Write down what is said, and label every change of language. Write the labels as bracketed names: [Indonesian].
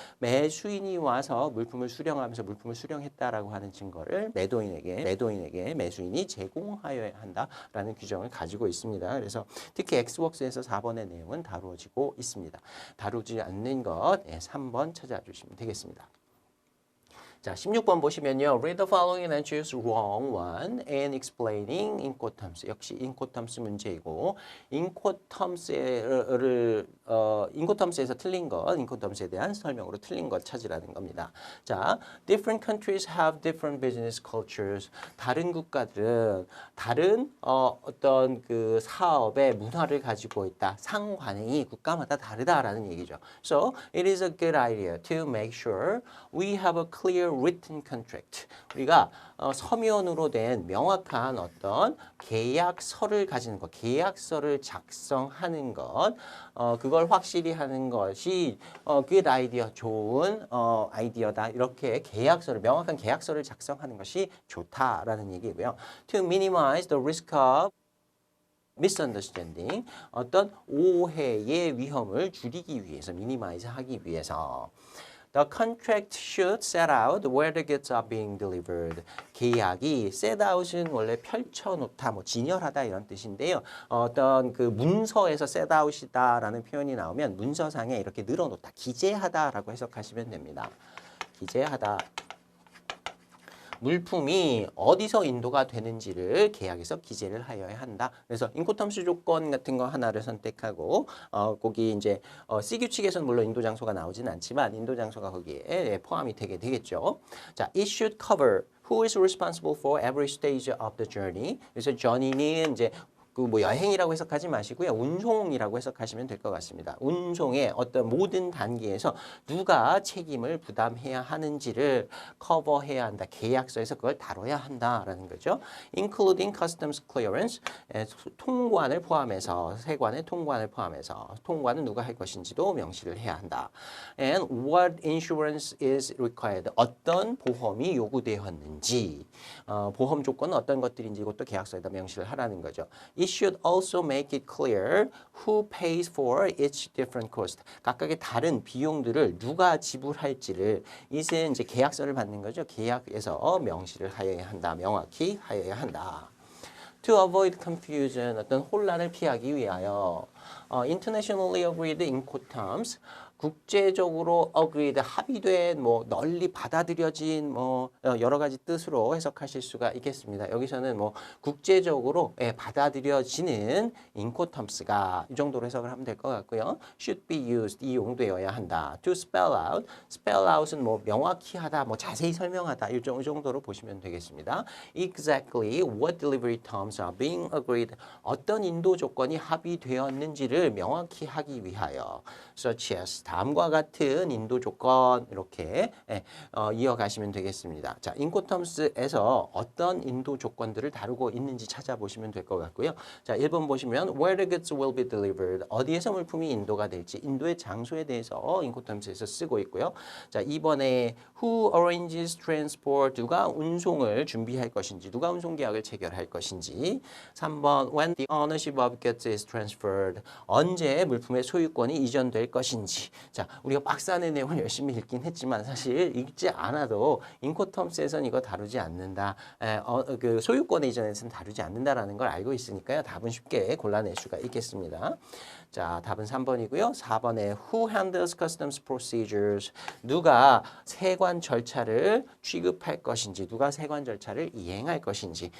[Korean] 매수인이 와서 물품을 수령하면서 물품을 수령했다라고 하는 증거를 매도인에게 매수인이 제공하여야 한다라는 규정을 가지고 있습니다. 그래서 특히 엑스웍스에서 4번의 내용은 다루어지고 있습니다. 다루지 않는 것 3번 찾아주시면 되겠습니다. 자, 16번 보시면요. [English] Read the following and choose wrong one in explaining incoterms. [Korean] 역시 incoterms 문제이고 incoterms에서 틀린 것, incoterms에 대한 설명으로 틀린 것 찾으라는 겁니다. [English] 자, different countries have different business cultures. [Korean] 다른 국가들은 다른 어떤 그 사업의 문화를 가지고 있다. 상관행이 국가마다 다르다라는 얘기죠. [English] So, it is a good idea to make sure we have a clear written contract. [Korean] 우리가 서면으로 된 명확한 어떤 계약서를 가지는 것, 계약서를 작성하는 것, 그걸 확실히 하는 것이 [English] good idea, [Korean] 좋은 아이디어다. 이렇게 계약서를, 명확한 계약서를 작성하는 것이 좋다라는 얘기고요. [English] To minimize the risk of misunderstanding, [Korean] 어떤 오해의 위험을 줄이기 위해서, minimize 하기 위해서. [English] The contract should set out where the goods are being delivered. [Korean] 계약이 set out은 원래 펼쳐놓다, 뭐 진열하다 이런 뜻인데요. 어떤 그 문서에서 set out이다라는 표현이 나오면 문서상에 이렇게 늘어놓다, 기재하다라고 해석하시면 됩니다. 기재하다. 물품이 어디서 인도가 되는지를 계약에서 기재를 하여야 한다. 그래서 인코텀스 조건 같은 거 하나를 선택하고 거기 이제 C 규칙에서는 물론 인도 장소가 나오진 않지만 인도 장소가 거기에 포함이 되게 되겠죠. [English] 자, it should cover who is responsible for every stage of the journey. [Korean] 그래서 journey는 이제 그 뭐 여행이라고 해석하지 마시고요. 운송이라고 해석하시면 될 것 같습니다. 운송의 어떤 모든 단계에서 누가 책임을 부담해야 하는지를 커버해야 한다. 계약서에서 그걸 다뤄야 한다라는 거죠. [English] Including customs clearance, [Korean] 통관을 포함해서, 세관의 통관을 포함해서 통관은 누가 할 것인지도 명시를 해야 한다. [English] And what insurance is required, [Korean] 어떤 보험이 요구되었는지, 보험 조건은 어떤 것들인지 이것도 계약서에다 명시를 하라는 거죠. [English] It should also make it clear who pays for each different cost. [Korean] 각각의 다른 비용들을 누가 지불할지를, 이것은 이제 계약서를 받는 거죠. 계약에서 명시를 하여야 한다. 명확히 하여야 한다. [English] To avoid confusion, [Korean] 어떤 혼란을 피하기 위하여 [English] internationally agreed incoterms, [Korean] 국제적으로 agreed, 합의된, 뭐 널리 받아들여진 뭐 여러 가지 뜻으로 해석하실 수가 있겠습니다. 여기서는 뭐 국제적으로 받아들여지는 incoterms가 이 정도로 해석을 하면 될 것 같고요. [English] should be used, [Korean] 이용되어야 한다. to spell out, spell out은 뭐 명확히 하다, 뭐 자세히 설명하다 이 정도로 보시면 되겠습니다. [English] exactly what delivery terms are being agreed, [Korean] 어떤 인도 조건이 합의되었는지를 명확히 하기 위하여, [English] such as [Korean] 다음과 같은 인도 조건 이렇게 이어가시면 되겠습니다. 자, 인코텀스에서 어떤 인도 조건들을 다루고 있는지 찾아보시면 될 것 같고요. 자, 1번 보시면 [English] where the goods will be delivered, [Korean] 어디에서 물품이 인도가 될지, 인도의 장소에 대해서 인코텀스에서 쓰고 있고요. 자, 2번에 [English] who arranges transport, [Korean] 누가 운송을 준비할 것인지, 누가 운송 계약을 체결할 것인지. 3번 [English] when the ownership of goods is transferred, [Korean] 언제 물품의 소유권이 이전될 것인지. 자, 우리가 박스 안의 내용을 열심히 읽긴 했지만 사실 읽지 않아도 인코텀스에서는 이거 다루지 않는다. 그 소유권의 이전에서는 다루지 않는다라는 걸 알고 있으니까요. 답은 쉽게 골라낼 수가 있겠습니다. 자, 답은 3번이고요. 4번에 [English] who handles customs procedures, [Korean] 누가 세관 절차를 취급할 것인지, 누가 세관 절차를 이행할 것인지.